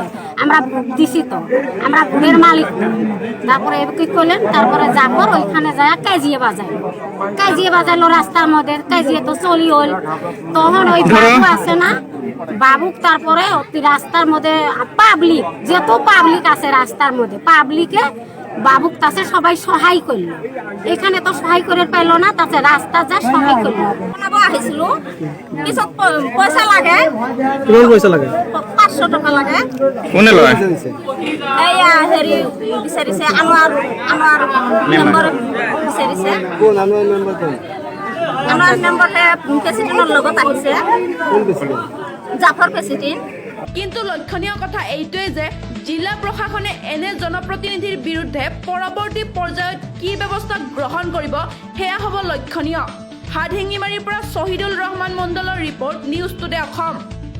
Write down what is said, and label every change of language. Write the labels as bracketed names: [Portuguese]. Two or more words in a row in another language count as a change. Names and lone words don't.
[Bangla] আমরা ভোট দিছি তো আমরা ভোটের মালিক তারপরে কি করলেন তারপরে জাফর ওইখানে যায় কাজিয়ে বাজাইলো রাস্তার মধ্যে কাজিয়ে তো চলি হল তখন ওই বাবু আছে না বাবুক তারপরে রাস্তার মধ্যে পাবলিক যত পাবলিক আছে রাস্তার মধ্যে পাবলিকে বাবুক তাছে সবাই সহায় করলো এখানে তো সহায় করে পাইলো না তাছে রাস্তা যা সহায় করলো আহিছিল কিছু পয়সা লাগে 500 টাকা লাগে [Assamese] কোনে লয় এইয়া হেৰি বিচাৰিছে আনোৱাৰ নম্বৰ বিচাৰিছে [Bangla] কোন আনোয়ার মেম্বার কোন [Assamese] আনোৱাৰ নম্বৰ প্ৰেসিডেন্টৰ লগত আহিছে জাফৰ প্ৰেসিডেন্ট কিন্তু লক্ষণীয় কথা এইটোৱে যে জিলা প্ৰশাসনে এনে জনপ্ৰতিনিধিৰ বিৰুদ্ধে পৰৱৰ্তী পৰ্যায়ত কি ব্যৱস্থা গ্ৰহণ কৰিব সেয়া হ'ব লক্ষণীয় হাতহিঙিমাৰীৰ পৰা শহীদুল ৰহমান মণ্ডলৰ ৰিপৰ্ট নিউজ টুডে অসম।